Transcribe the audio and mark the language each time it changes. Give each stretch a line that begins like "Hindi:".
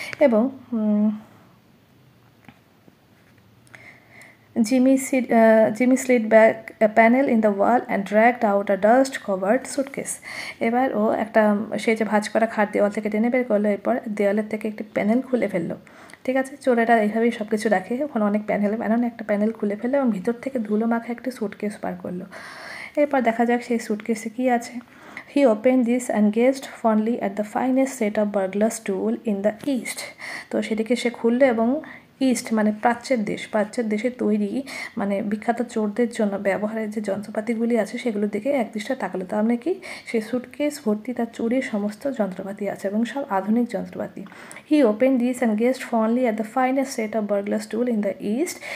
Bangla: এবং
English: Jimmy slid back a panel in the wall and dragged out a dust-covered suitcase.
Bangla: এবার সে যে ভাঁজ করা খাট দেওয়াল থেকে টেনে বের করলো, এরপর দেওয়ালের থেকে একটি প্যানেল খুলে ফেললো। ঠিক আছে, চোরেরা এইভাবেই সব কিছু রাখে, ওখানে অনেক প্যানেল বানানো, একটা প্যানেল খুলে ফেললো এবং ভিতর থেকে ধুলো মাখা একটি সুটকেস বার করলো। এরপর দেখা যাক সেই সুটকেসে কী আছে।
English: He opened this and gazed fondly at the finest set of burglar's tool in the East.
Bangla: তো সেটিকে সে খুললো এবং ইস্ট মানে প্রাচ্যের দেশে তৈরি মানে বিখ্যাত চোরদের জন্য ব্যবহারের যে যন্ত্রপাতিগুলি আছে সেগুলোর দিকে একদৃষ্টে তাকালো। তার মানে কি, সে সুটকেস ভর্তি তার চুরির সমস্ত যন্ত্রপাতি আছে এবং সব আধুনিক যন্ত্রপাতি।
English: He open this and gazed fondly at the finest set of burglars tool in the east.